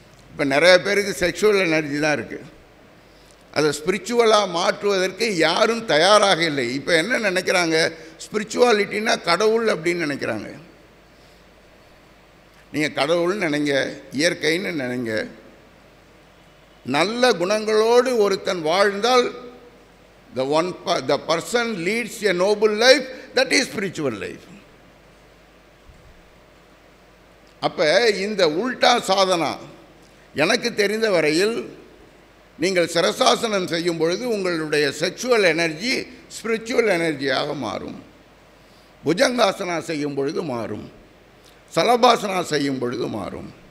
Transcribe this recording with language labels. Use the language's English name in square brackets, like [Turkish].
[Tamil] இப்போ நிறைய பேருக்கு செக்ஷுவல் எனர்ஜி தான் இருக்குது. அதை ஸ்பிரிச்சுவலாக மாற்றுவதற்கு யாரும் தயாராக இல்லை. இப்போ என்ன நினைக்கிறாங்க, ஸ்பிரிச்சுவாலிட்டின்னா கடவுள் அப்படின்னு நினைக்கிறாங்க. நீங்கள் கடவுள்னு நினைங்க, இயற்கைன்னு நினைங்க. நல்ல குணங்களோடு ஒருத்தன் வாழ்ந்தால் [English] the person leads a noble life, that is spiritual life. [Tamil] அப்போ இந்த உல்டா சாதனா எனக்கு தெரிந்த வரையில் நீங்கள் சிரசாசனம் செய்யும் பொழுது உங்களுடைய செக்ஷுவல் எனர்ஜி ஸ்பிரிச்சுவல் எனர்ஜியாக மாறும். புஜங்காசனா செய்யும் பொழுது மாறும், சலபாசனா செய்யும் பொழுது மாறும்.